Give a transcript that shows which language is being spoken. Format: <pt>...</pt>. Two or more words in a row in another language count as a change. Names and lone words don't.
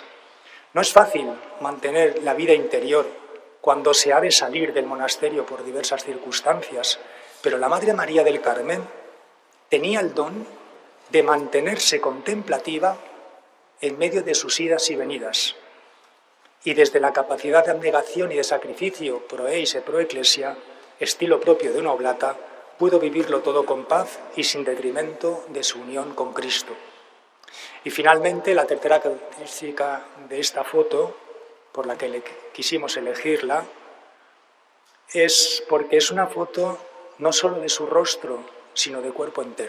<es>No es fácil mantener la vida interior cuando se ha de salir del monasterio por diversas circunstancias, pero la Madre María del Carmen tenía el don de mantenerse contemplativa en medio de sus idas y venidas. Y desde la capacidad de abnegación y de sacrificio</es> <la>pro eis e pro ecclesia,</la> <es>estilo propio de una oblata, pudo vivirlo todo con paz y sin detrimento de su unión con Cristo. Y finalmente, la tercera característica de esta foto, por la que quisimos elegirla, es porque es una foto no solo de su rostro, sino de cuerpo entero.</es>